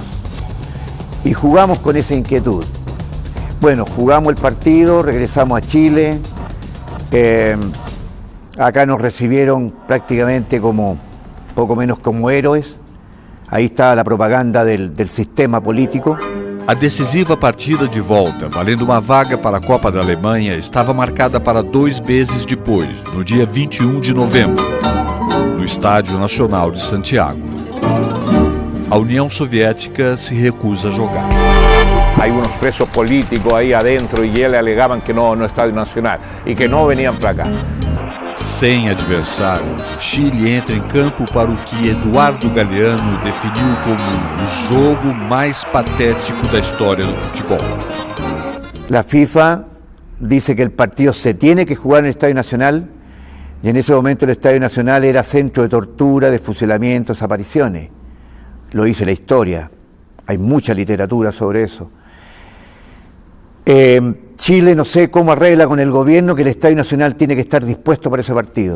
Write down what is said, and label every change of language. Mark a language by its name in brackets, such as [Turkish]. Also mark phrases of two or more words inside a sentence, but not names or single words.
[Spanish] Y jugamos con esa inquietud. Bueno, jugamos el partido, regresamos a Chile. Acá nos recibieron prácticamente como poco menos como héroes. Ahí estaba la propaganda del sistema político. [Portuguese] A decisiva partida de volta, valendo uma vaga para a Copa da Alemanha, estava marcada para 2 meses depois, no dia 21 de novembro, no Estádio Nacional de Santiago. A União Soviética se recusa a jogar. [Spanish] Hay unos presos políticos ahí adentro y ellos alegaban que no Estadio Nacional y que no venían para acá. [Portuguese] Sem adversário, Chile entra em campo para o que Eduardo Galeano definiu como o jogo mais patético da história do futebol. [Spanish] La FIFA dice que el partido se tiene que jugar en el Estadio Nacional y en ese momento el Estadio Nacional era centro de tortura, de fusilamientos, apariciones. Lo dice la historia, hay mucha literatura sobre eso. Chile no sé cómo arregla con el gobierno que el Estadio Nacional tiene que estar dispuesto para ese partido.